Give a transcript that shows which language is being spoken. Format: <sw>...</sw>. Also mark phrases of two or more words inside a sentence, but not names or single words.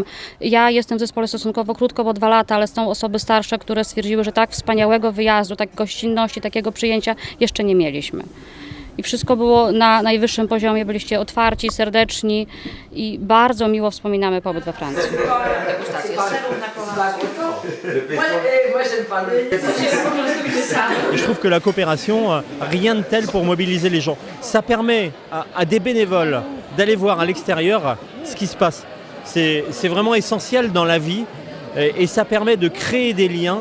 <pl>Ja jestem w zespole stosunkowo krótko, bo 2 lata, ale są osoby starsze, które stwierdziły, że tak wspaniałego wyjazdu, tak gościnności, takiego przyjęcia jeszcze nie mieliśmy. I wszystko było na najwyższym poziomie, byliście otwarci, serdeczni i bardzo miło wspominamy pobyt we Francji.</pl> <fr>Je trouve que la coopération, rien de tel pour mobiliser les gens. Ça permet à des bénévoles d'aller voir à l'extérieur ce qui se passe. C'est vraiment essentiel dans la vie et ça permet de créer des liens.</fr>